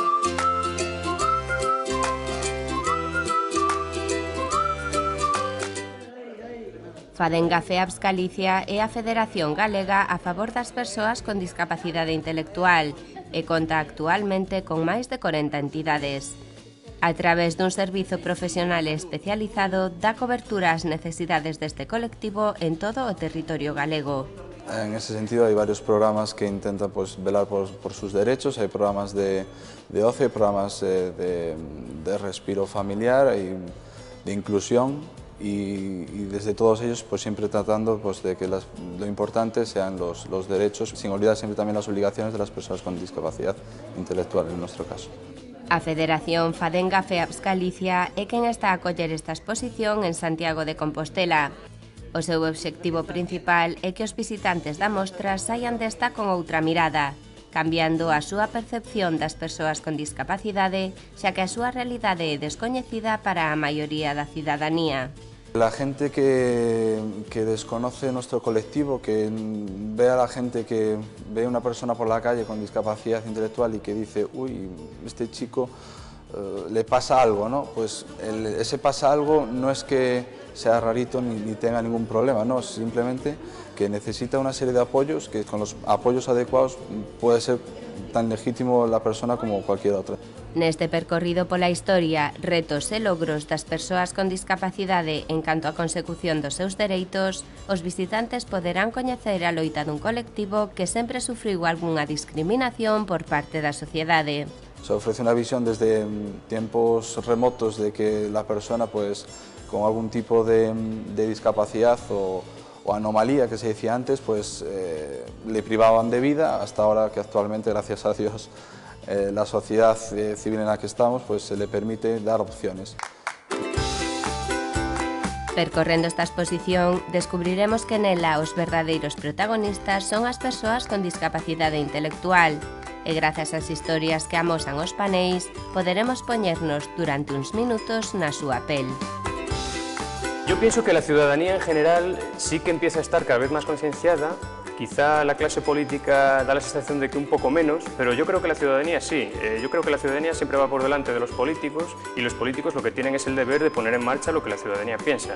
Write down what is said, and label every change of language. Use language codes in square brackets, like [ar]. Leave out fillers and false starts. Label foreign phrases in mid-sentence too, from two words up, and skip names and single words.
[gl] Fadenga FEAPS Galicia é a Federación Galega a favor das persoas con discapacidade intelectual e conta actualmente con máis de 40 entidades. A través dun servizo profesional especializado dá cobertura ás necesidades deste colectivo en todo o territorio galego. [es] En ese sentido hay varios programas que intentan pues, velar por sus derechos, hay programas de ocio, hay programas de respiro familiar y de inclusión. Y desde todos ellos pues siempre tratando pues, de que lo importante sean los derechos, sin olvidar siempre también las obligaciones de las personas con discapacidad intelectual en nuestro caso. [gl] A Federación Fadenga FEAPS Galicia é quen está a acoller esta exposición en Santiago de Compostela. O seu obxectivo principal é que os visitantes da mostra saian desta con outra mirada, cambiando a súa percepción das persoas con discapacidade, xa que a súa realidade é descoñecida para a maioría da cidadanía. [es] La gente que desconoce nuestro colectivo, que ve a la gente que ve a una persona por la calle con discapacidad intelectual y que dice, uy, este chico le pasa algo, ¿no? Pues ese pasa algo no es que sea rarito ni tenga ningún problema, no, simplemente que necesita una serie de apoyos, que con los apoyos adecuados puede ser tan legítimo la persona como cualquier otra. [gl] Neste percorrido pola historia, retos e logros das persoas con discapacidade en canto á consecución dos seus dereitos, os visitantes poderán coñecer a loita dun colectivo que sempre sufriu algunha discriminación por parte da sociedade. [es] Se ofrece una visión desde tiempos remotos de que la persona pues, con algún tipo de discapacidad o anomalía que se decía antes, pues le privaban de vida, hasta ahora que actualmente, gracias a Dios, la sociedad civil en la que estamos pues, se le permite dar opciones. [gl] Percorrendo esta exposición, descubriremos que nela os verdadeiros protagonistas son as persoas con discapacidade intelectual e grazas ás historias que amosan os paneis, poderemos poñernos durante uns minutos na súa pel. [es] Yo pienso que la ciudadanía en general sí que empieza a estar cada vez más concienciada. Quizá la clase política da la sensación de que un poco menos, pero yo creo que la ciudadanía sí. Yo creo que la ciudadanía siempre va por delante de los políticos y los políticos lo que tienen es el deber de poner en marcha lo que la ciudadanía piensa.